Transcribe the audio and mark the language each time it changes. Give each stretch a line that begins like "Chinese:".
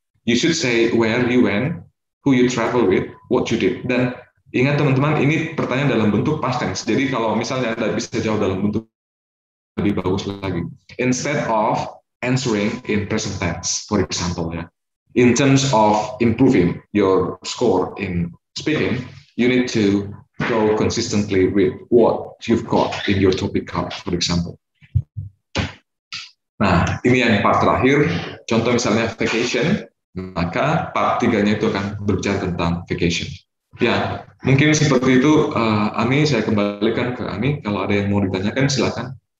English: You should say where you went, who you travel with, what you did.
Indonesian: Dan ingat teman-teman, ini pertanyaan dalam bentuk past tense. Jadi kalau misalnya Anda bisa jawab dalam bentuk lebih bagus lagi.
English: Instead of answering in present tense, for example, ya. In terms of improving your score in speaking, you need to go consistently with what you've got in your topic card, for example.
Indonesian: Nah, ini yang part terakhir. Contoh misalnya vacation, maka part 3-nya itu akan berbicara tentang vacation. Ya, mungkin seperti itu. Ani, saya kembalikan ke Ani. Kalau ada yang mau ditanyakan, silakan.